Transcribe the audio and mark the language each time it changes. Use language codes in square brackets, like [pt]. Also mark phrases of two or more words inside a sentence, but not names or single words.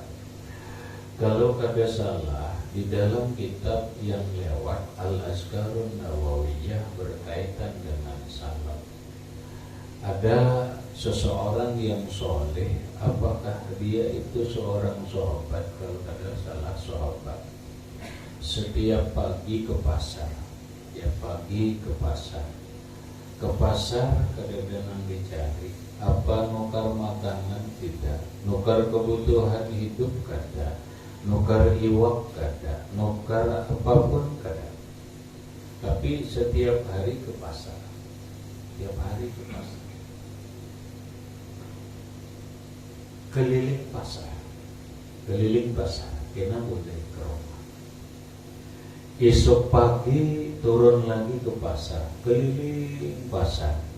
[id] Kalau kada salah, di dalam kitab yang lewat Al-Azkarun Nawawiyah berkaitan dengan salam, ada seseorang yang soleh. Apakah dia itu seorang sahabat? Kalau kada salah sahabat. Setiap pagi ke pasar, ya pagi ke pasar. Ke pasar kadang-kadang dicari apa nukar makanan tidak, nukar kebutuhan hidup kada, nukar iwak kada, nukar apapun kada. Tapi setiap hari ke pasar, setiap hari ke pasar, keliling pasar, kena boleh ke rumah. Esok pagi turun lagi ke pasar, keliling pasar.